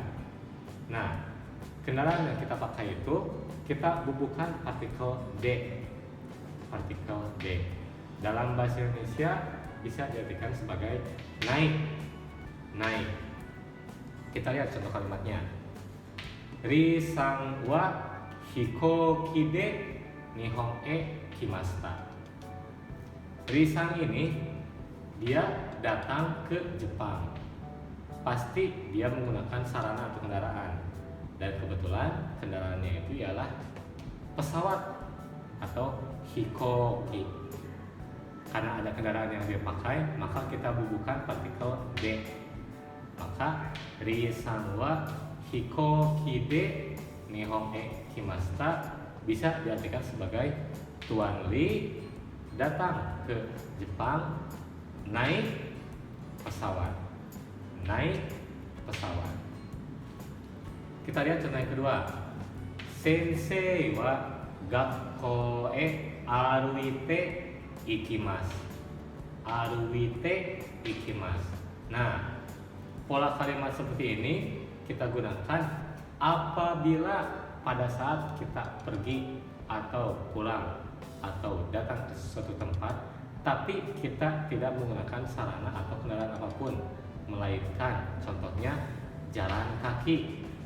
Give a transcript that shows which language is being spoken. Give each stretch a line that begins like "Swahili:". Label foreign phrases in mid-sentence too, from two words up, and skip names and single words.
Indonesian: Nah, kendaraan yang kita pakai itu kita bubuhkan partikel D. Dalam bahasa Indonesia bisa diartikan sebagai naik. Kita lihat contoh kalimatnya.
Japanese: 李さんは飛行機で日本来ました.
Indonesian: Ri-san ini dia datang ke Jepang. Pasti dia menggunakan sarana atau kendaraan. Dan kebetulan kendaraannya itu ialah pesawat atau hikoki. Karena ada kendaraan yang dia pakai, maka kita bubuhkan partikel D. Maka
Japanese: 李さんは飛行機で日本来ました
Indonesian: bisa diartikan sebagai Tuan Li datang ke Jepang naik pesawat. Kita lihat contoh yang kedua.
Japanese: 先生は学校歩いて行きます.
Indonesian: Nah, pola kalimat seperti ini kita gunakan apabila pada saat kita pergi atau pulang atau datang ke suatu tempat, tapi kita tidak menggunakan sarana atau kendaraan apapun, melainkan contohnya jalan kaki.